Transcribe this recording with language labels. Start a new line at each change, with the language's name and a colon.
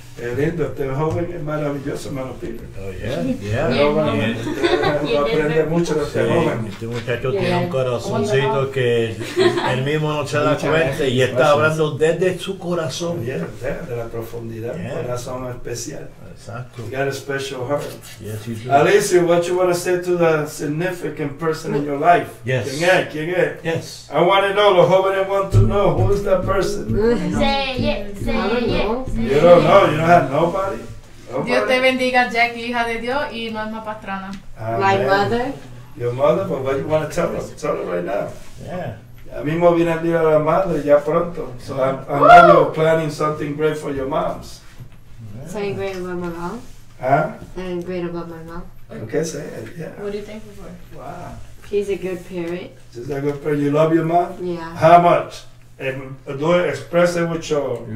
Spanish: Es lindo, este joven es maravilloso, hermano Peter.
English: Oh, yeah, yeah.
Spanish: Va a aprender mucho de este joven. Este muchacho tiene un corazoncito que él mismo no se da cuenta y está hablando desde su corazón. Yeah, de la profundidad, un corazón especial. Exacto.
English: You got a special heart. Yes, you do. Alicia, what you want to say to the significant person in your life? Yes.
Spanish: ¿Quién es?
English: Yes. I want to know,
Spanish: los jóvenes
English: want to know, who is that person? Say it. Say it. You don't know, you don't have nobody?
Spanish: Dios te bendiga, Jackie, hija de Dios, y Norma Pastrana.
English: My mother. Your mother, but what you want to tell her? Tell her right now. Yeah.
Spanish: Ya mismo viene el día de la madre, ya pronto.
English: So I know you're planning something great for your moms. Something great about my mom. Huh? Something great about my mom. Okay, say it, yeah. What are you thankful for? Wow. She's a good parent. Is that good for you? Love your mom? Yeah. How much? Do it, express it with your